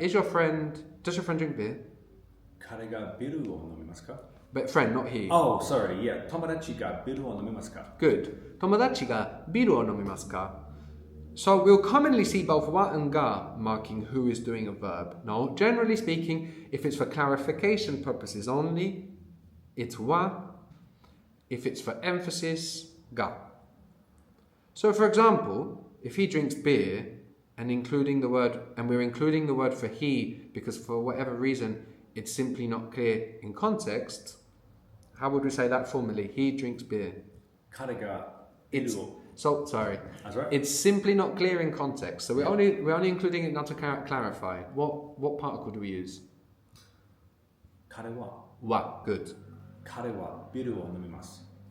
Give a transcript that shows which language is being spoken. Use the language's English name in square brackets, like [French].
[English] Does your friend drink beer? [Japanese] 彼がビールを飲みますか? [English] But friend, not he. Oh, sorry, yeah. [Japanese] 友達がビールを飲みますか? [English] Good. [Japanese] 友達がビールを飲みますか? [English] So we'll commonly see both wa and ga marking who is doing a verb. No, generally speaking, if it's for clarification purposes only, it's wa. If it's for emphasis, ga. So for example, if he drinks beer and we're including the word for he because for whatever reason it's simply not clear in context, how would we say that formally? He drinks beer. [Japanese] 彼がビールを [English] So sorry. That's right. It's simply not clear in context. So we're only including it not to clarify. What particle do we use? [Japanese] 彼は [English] Wa. Good. [Japanese] 彼はビールを飲みます。